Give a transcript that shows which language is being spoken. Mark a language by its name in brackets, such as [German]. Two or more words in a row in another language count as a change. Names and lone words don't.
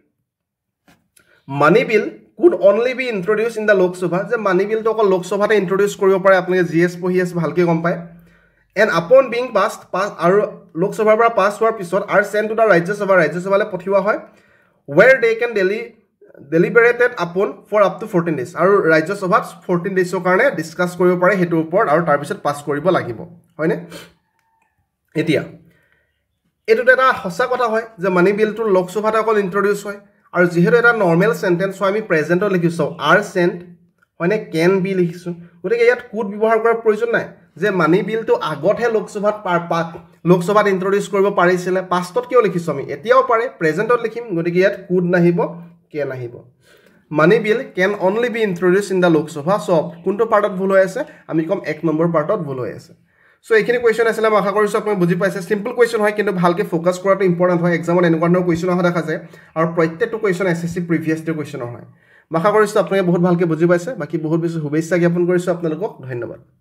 [English] money bill could only be introduced in the Lok Sabha [Assamese] যে [English] money bill [Assamese] তো অকল লোক সভাতে ইন্ট্ৰোডিউস কৰিব পাৰে আপোনালোকে জিএস পঢ়ি আছে ভালকে গম পায় [English] and upon being passed [Assamese] আৰু লোক সভাৰ পৰা পাছ হোৱাৰ পিছত [English] are sent to the [Assamese] ৰাজ্য সভালে পঠিওৱা হয় [English] where they can deliberated upon for up to 14 days [Assamese] আৰু ৰাজ্য সভাত 14 days কাৰণে ডিসকাস কৰিব পাৰে হেতু ওপৰত আৰু তাৰ পিছত পাছ কৰিব লাগিব হয়নে এতিয়া এটো এটা হসা কথা হয় যে মানি বিলটো লোক সভাত অকল ইন্ট্ৰোডিউস হয় আৰু যেহেতু এটা [English] normal sentence [Assamese] হয় আমি প্ৰেজেন্টত লিখিছো [English] are sent [Assamese] হয়নে [English] can be [Assamese] লিখিছো গতিকে ইয়াত কুড ব্যৱহাৰ কৰাৰ প্ৰয়োজন নাই যে মানি বিলটো আগতহে লোক সভাত ইন্ট্ৰোডিউস কৰিব পাৰিছিল পাষ্টত কিয় লিখিছো আমি এতিয়াও পাৰে প্ৰেজেন্টত লিখিম গতিকে ইয়াত কুড নাহিব can আহিব [English] money bill can only be introduced in the Lok Sabha [Assamese] so কোনটো পাৰ্টত ভুল হৈ আছে আমি কম 1 নম্বৰ পাৰ্টত ভুল হৈ আছে সো এইখিনি কোৱেশ্চন আছিল মই আশা কৰিছো আপুনি বুজি পাইছে [English] simple question [Assamese] হয় কিন্তু ভালকে ফোকাস কৰাটো ইম্পৰ্টেন্ট হয় এক্সামত এনেকুৱা ধৰণৰ কোৱেশ্চন অহা দেখা যায় আৰু প্ৰত্যেকটো কোৱেশ্চন [English] SSC previous year question [Assamese] হয় আশা কৰিছো আপুনি বহুত ভালকে বুজি পাইছে বাকি বহুত বেছি শুভেচ্ছা জ্ঞাপন কৰিছো আপোনালোকক ধন্যবাদ